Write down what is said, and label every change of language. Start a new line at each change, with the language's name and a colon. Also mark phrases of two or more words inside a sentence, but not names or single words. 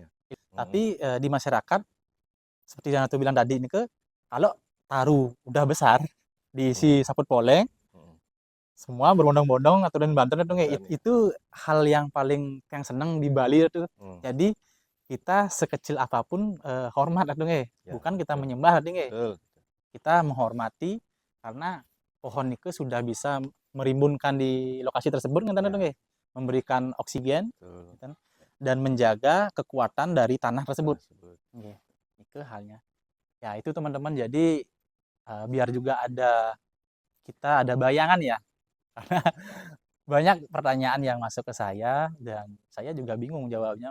Indonesian: Tapi di masyarakat seperti yang aku bilang tadi ini kalau taruh udah besar diisi saput poleng semua berbondong-bondong atau dan Banten itu nggih, Dan, ya. itu hal yang paling yang seneng di Bali itu. Jadi kita sekecil apapun hormat
Javanese: atuh nggih.
Indonesian: Ya, Bukan kita betul. menyembah
Javanese: atuh nggih.
Indonesian: Betul. Kita menghormati karena pohon itu sudah bisa merimbunkan di lokasi tersebut ngenten Ya.
Javanese: atuh nggih.
Indonesian: Memberikan oksigen Betul. ngenten, dan menjaga kekuatan dari tanah tersebut. Nggih. Itu halnya. Ya itu teman-teman, jadi biar juga kita ada bayangan ya. Karena banyak pertanyaan yang masuk ke saya dan saya juga bingung jawabnya.